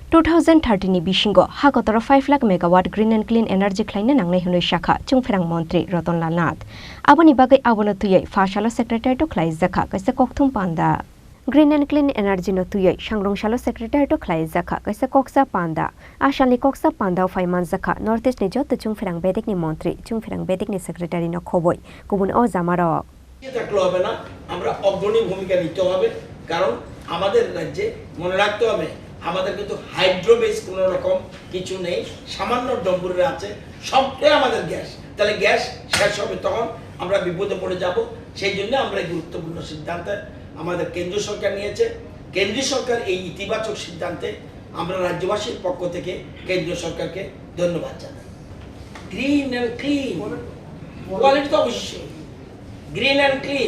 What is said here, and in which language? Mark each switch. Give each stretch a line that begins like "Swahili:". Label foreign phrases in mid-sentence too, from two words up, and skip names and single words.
Kok Borok: 2030 ni bisingo hakotoro 5 lakh
English: megawatt green and clean energy
Kok Borok: claine nangnai hunoi shakha chungferang mantri Ratonlal Nath aboni bagai abono tuyai fashalo secretary to khlai jakha kaisa kokthum panda
English: green and clean energy
Kok Borok: no tuyai sangrongshalo secretary to khlai jakha kaisa koksa panda ashali koksa panda faiman jakha northeast ni jot chungferang bedek ni mantri chungferang bedek ni secretary no khoboi kubun o jamarok
Bangla: থাকলে হবে না আমরা অগ্রণী ভূমিকা নিতে হবে কারণ আমাদের রাজ্যে মনে রাখতে হবে আমাদের কিন্তু হাইড্রো বেস কোনো রকম কিছু নেই সামান্য ডম্বুরে আছে সবটাই আমাদের গ্যাস তাহলে গ্যাস শেষ হবে তখন আমরা বিপদে পড়ে যাব সেই জন্য আমরা এই গুরুত্বপূর্ণ সিদ্ধান্ত আমাদের কেন্দ্রীয় সরকার নিয়েছে কেন্দ্রীয় সরকার এই ইতিবাচক সিদ্ধান্তে আমরা রাজ্যবাসীর পক্ষ থেকে কেন্দ্রীয় সরকারকে ধন্যবাদ জানাই
English: green and clean quality
Bangla: তো অবশ্যই
English: green and clean